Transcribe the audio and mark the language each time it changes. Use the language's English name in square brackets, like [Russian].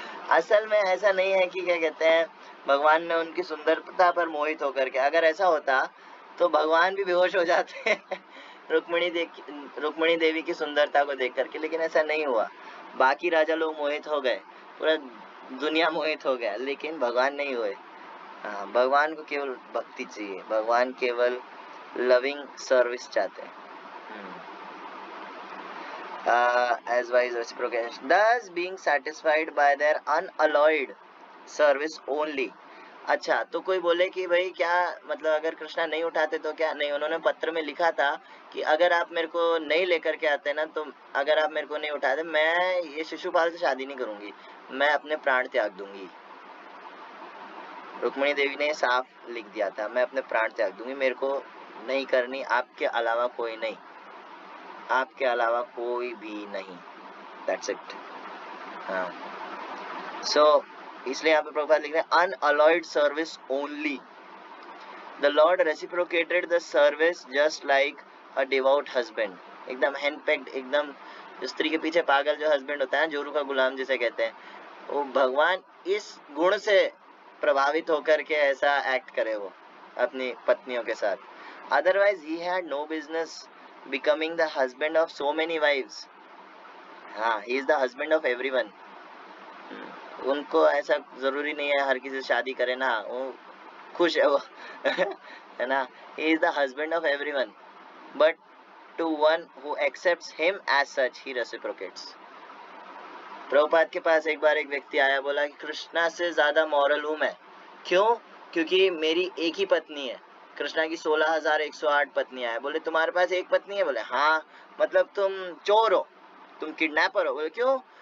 [Hindi] असल में ऐसा नहीं है कि क्या कहते हैं, भगवान ने उनकी सुंदरता पर मोहित होकर के, अगर ऐसा होता तो भगवान भी बेहोश हो जाते रुक्मिणी देवी की सुंदरता को देख करके, लेकिन ऐसा नहीं हुआ। बाकी राजा लोग मोहित हो गए, पूरा दुनिया मोहित हो गया, लेकिन भगवान नहीं हुए। हाँ, भगवान को केवल भक्ति चाहिए, भगवान केवल [English] loving service [Hindi] चाहते हैं। [English] As wise reciprocation, thus being satisfied by their unalloyed service only. [Hindi] अच्छा, तो कोई बोले कि भाई क्या मतलब अगर कृष्णा नहीं उठाते तो क्या? नहीं, उन्होंने पत्र में लिखा था कि अगर आप मेरे को नहीं लेकर के आते ना, तो अगर आप मेरे को नहीं उठाते, मैं ये शिशुपाल से शादी नहीं करूंगी, मैं अपने प्राण त्याग दूंगी। रुक्मिणी देवी ने साफ लिख दिया था, मैं अपने प्राण त्याग दूंगी, मेरे को नहीं करनी, आपके अलावा कोई नहीं, आपके अलावा कोई भी नहीं। [English] That's it. [Hindi] हाँ, so इसलिए यहाँ पे प्रभुपाद लिख रहे हैं [English] unalloyed service only. The Lord reciprocated the service just like a devout husband. [Hindi] एकदम handpicked, एकदम स्त्री के पीछे पागल जो हस्बैंड होता है, जोरू का गुलाम जिसे कहते हैं, वो भगवान इस गुण से प्रभावित होकर के ऐसा एक्ट करे वो अपनी पत्नियों के साथ। [English] Otherwise he had no business becoming the husband of so many wives. हाँ, he is the husband of everyone. [Hindi] उनको ऐसा जरूरी नहीं है हर किसी से शादी करे ना, वो खुश है वो है ना। [English] He is the husband of everyone, but to one who accepts him as such he reciprocates. [Hindi] Prabhupada के पास एक बार एक व्यक्ति आया, बोला कि कृष्णा से ज्यादा मॉरल हूं मैं। क्यों? क्योंकि मेरी एक ही पत्नी है। कृष्णा की 16,108 पत्नियां हैं। बोले तुम्हारे पास एक पत्नी है? बोले हाँ। मतलब तुम चोर हो, तुम किडनैपर हो? बोले क्यों?